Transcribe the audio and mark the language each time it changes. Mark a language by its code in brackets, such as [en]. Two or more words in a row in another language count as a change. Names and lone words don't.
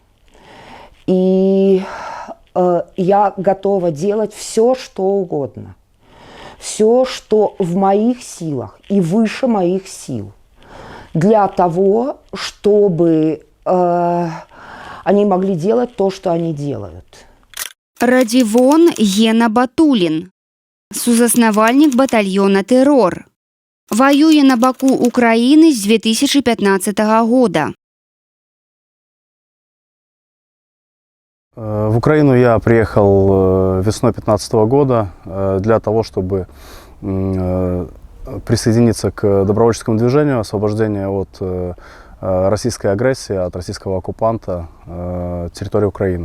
[ru] И я готова делать все, что угодно. Все, что в моих силах и выше моих сил. Для того, чтобы они могли делать то, что они делают. [be] Радзівон Гена Батулін, сузаснавальнік батальёна «Тэрор». Ваюе на баку Украіны з 2015 года. [ru] В Украину я приехал весной 2015 года для того, чтобы присоединиться к добровольческому движению освобождения от российской агрессии, от российского оккупанта территории Украины.